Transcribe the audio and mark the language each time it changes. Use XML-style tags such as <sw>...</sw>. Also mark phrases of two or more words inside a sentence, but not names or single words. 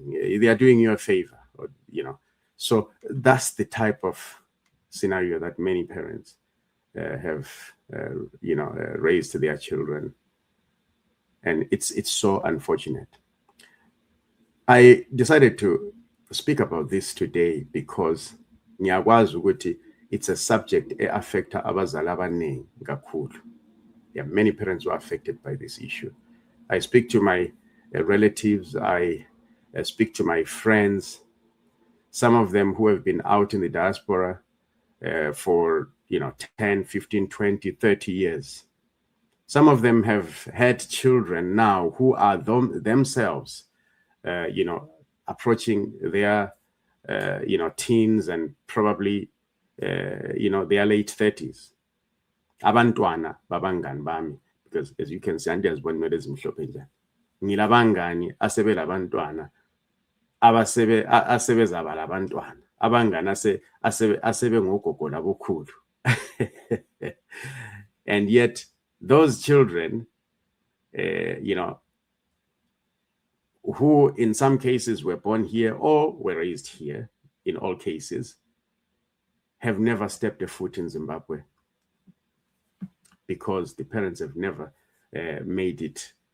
<en>They are doing you a favor, or, So that's the type of scenario that many parents have, raised their children. And it's so unfortunate. I decided to speak about this today because</en> <nd>ngiyakwazi ukuthi</nd> <en>it's a subject affecta</en> <nd>abazali abaningi kakhulu.</nd> <en>There are many parents who are affected by this issue. I speak to my relatives, I speak to my friends, some of them who have been out in the diaspora for 10, 15, 20, 30 years. Some of them have had children now who are themselves approaching their teens and probably their late 30s.</en> <nd>Abantwana babangani bami,</nd> <en>because as you can see,</en> <nd>andiyazibona imele ezimhlophe njani. Ngilabangani asebelabantwana asebezaba labantwana, abangani asebe ngogogo labokhulu.</nd> <en>And yet those children who in some cases were born here or were raised here, in all cases, have never stepped a foot in Zimbabwe because the parents have never made it</en>